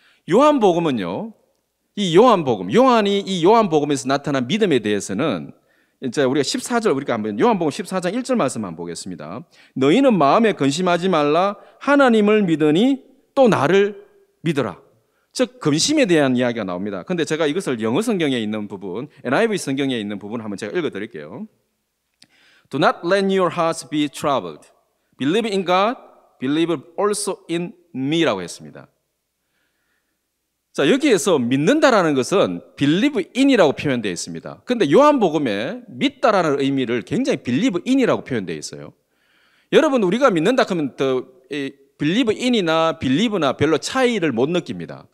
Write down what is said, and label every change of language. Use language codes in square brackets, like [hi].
[ko] 요한복음은요, 요한이 이 요한복음에서 나타난 믿음에 대해서는 이제 우리가 14절, 우리가 한번 요한복음 14장 1절 말씀 한번 보겠습니다. 너희는 마음에 근심하지 말라. 하나님을 믿으니 또 나를 믿어라. 즉 근심에 대한 이야기가 나옵니다. 근데 제가 이것을 영어 성경에 있는 부분, NIV 성경에 있는 부분 한번 제가 읽어 드릴게요. [en] Do not let your hearts be troubled. Believe in God, believe also in me라고 [ko] 했습니다. 자, 여기에서 믿는다라는 것은 believe in이라고 표현되어 있습니다. 그런데 요한복음에 믿다라는 의미를 굉장히 believe in이라고 표현되어 있어요. 여러분, 우리가 믿는다 하면 believe in이나 believe나 별로 차이를 못 느낍니다.